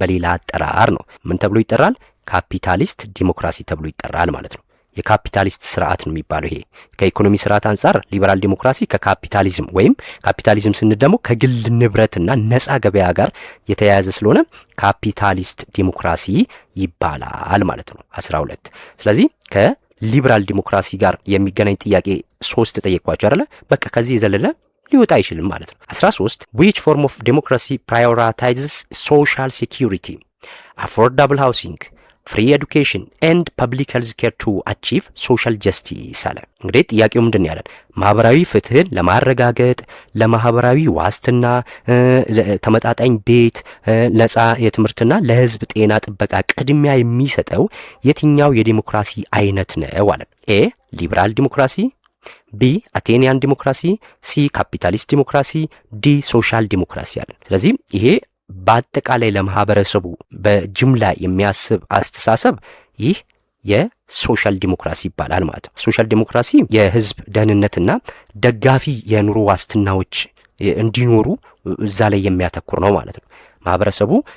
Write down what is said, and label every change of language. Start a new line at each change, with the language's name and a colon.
Amharic: በሌላ አጠራር ነው። ምን ተብሎ ይጠራል? ካፒታሊስት ዲሞክራሲ ተብሎ ይጠራል ማለት ነው። የካፒታሊስት ስርዓት ነው የሚባለው ይሄ። ከኢኮኖሚ ስርዓት አንጻር ሊበራል ዲሞክራሲ ከካፒታሊዝም ወይም ካፒታሊዝም ስንል ደግሞ ከግል ንብረትና ነፃ ገበያ ጋር የተያያዘ ስለሆነ ካፒታሊስት ዲሞክራሲ ይባላል ማለት ነው። 12 ስለዚህ ሊበራል ዲሞክራሲ ጋር የሚገናኝ ጥያቄ 3 ጠየቅኳቸው አይደለ? በቃ ከዚህ የዘለለ ሊወጣ አይችልም ማለት ነው።
English: 13 which form of democracy prioritizes social security, affordable housing, free education and public health care to achieve social justice
Amharic: አለ። እንግዲህ ጥያቄው ምንድን ያለን? ማህበራዊ ፍትህን ለማረጋገጥ ለማህበራዊ ዋስትና፣ ተመጣጣኝ ቤት፣ ነፃ የትምህርትና ለህዝብ ጤና ጥበቃ ቅድሚያ የሚሰጠው የትኛው የዲሞክራሲ አይነት ነው አለ። ኤ ሊበራል ዲሞክራሲ፣ ቢ አቴኒያን ዲሞክራሲ፣ ሲ ካፒታሊስት ዲሞክራሲ፣ ዲ ሶሻል ዲሞክራሲ አለ። ስለዚህ ይሄ በአጠቃላይ ለማህበረሰቡ በጅምላ የሚያስብ አስተሳሰብ ይህ የሶሻል ዲሞክራሲ ይባላል ማለት ነው። ሶሻል ዲሞክራሲ የህዝብ ደህንነትና ደጋፊ የኑሮ ዋስትናዎች እንዲኖሩ እዛ ላይ የሚያተኩር ነው ማለት ነው። ማህበረሰቡ